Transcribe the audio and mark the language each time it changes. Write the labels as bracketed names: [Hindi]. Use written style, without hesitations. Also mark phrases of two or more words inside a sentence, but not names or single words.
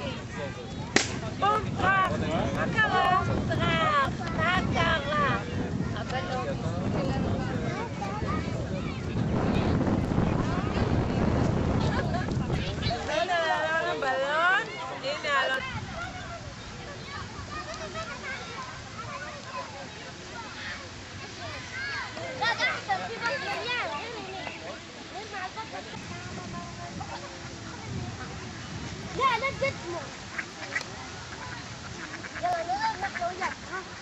[Hebrew] פרח, מה קרה? פרח, מה קרה? הבנות. הנה אלונה בלון, הנה אלונה. [Arabic] لا لا تقدموا يلا نقعد نحن وياك ها